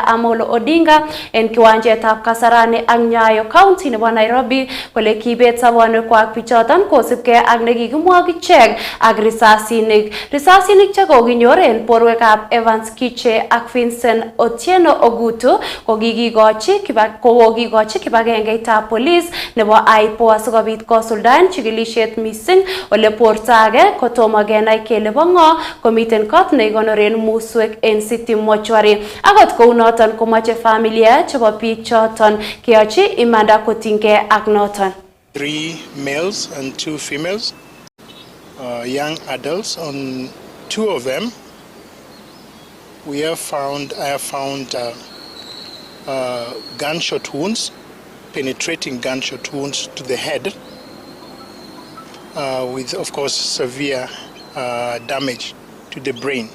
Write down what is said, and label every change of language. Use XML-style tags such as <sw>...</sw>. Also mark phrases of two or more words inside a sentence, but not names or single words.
<kln>Amolo Odinga en kiwanjetab Kasarani ak Nyayo County nebo Nairobi kole kibet sobonwekwak bichoton kosibgei ak nekikimwa kichek ak risasinik chekokinyor en borwekab Evans Kiche ak Vincent Otieno Ogutu kokikikochi kibagengeitab police nebo IPO asikobit kosuldaen chikilisiet missing ole borto age kotomo kenai kele bo ng'o komiten kot nekikonoren muswek en City Mortuary. Akot kounoton komoche familia chebo biik choton keyochi imanda kotinygei ak noton.</kln> <en>3 males and 2 females, young adults. On 2 of them, I have found gunshot wounds, penetrating gunshot wounds to the head, with, of course, severe damage to the brain.</en>